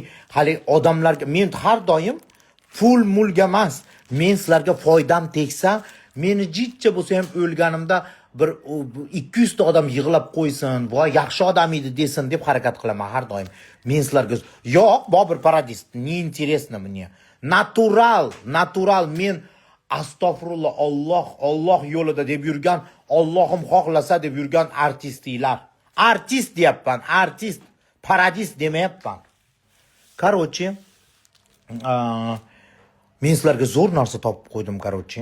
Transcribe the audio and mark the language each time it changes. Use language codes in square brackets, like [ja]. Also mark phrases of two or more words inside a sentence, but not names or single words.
[uz] Hali odamlarga men har doim pul mulga emas. Men sizlarga foydam tegsa, meni jitcha bo'lsa ham o'lganimda bir 200 ta odam yig'lab qo'ysin, voy yaxshi odam edi desin deb harakat qilaman har doim. Men sizlarga yo'q, Bobur Paradis, [ru] не интересно мне. [uz] Natural men astag'firullah, Alloh yo'lida deb yurgan, Allohim xohlasa deb yurgan artistlar. Artist deyapman, artist, paradis demayapman. Короче, men sizlarga zo'r narsa topib qo'ydim, короче.